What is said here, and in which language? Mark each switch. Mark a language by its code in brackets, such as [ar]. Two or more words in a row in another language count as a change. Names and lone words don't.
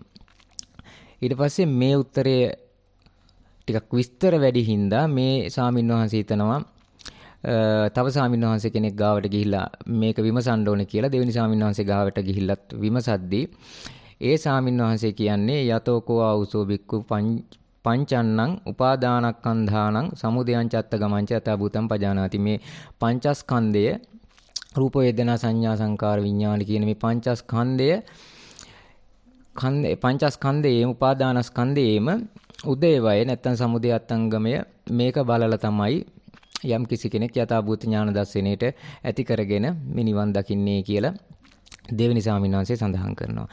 [si] ඊට පස්සේ මේ උත්තරය ටිකක් විස්තර වැඩි හින්දා මේ ස්වාමීන් වහන්සේ හිතනවා තව ස්වාමීන් වහන්සේ කෙනෙක් ගාවට ගිහිල්ලා මේක විමසන්න ඕනේ කියලා දෙවෙනි ස්වාමීන් වහන්සේ ගාවට ගිහිල්ලත් විමසද්දී ඒ ස්වාමීන් වහන්සේ කියන්නේ [pi] යතෝකෝ ආවුසෝ බික්කු පංචන්නං උපාදානක්ඛන්ධානං සමුදයං චත්ත ගමං ච යතා භූතං පජානාති. [si] මේ පංචස්කන්ධය රූප වේදනා සංඥා සංකාර විඥාන කියන මේ පංචස්කන්ධයේම උපාදානස්කන්ධයේම උදේවය නැත්තම් සමුදය අත්ංගමය මේක බලලා තමයි යම් කිසි කෙනෙක් යථාභූත ඥාන දර්ශනයට ඇති කරගෙන මේ නිවන් දකින්නේ කියලා දෙවෙනි ස්වාමීන් වහන්සේ සඳහන් කරනවා.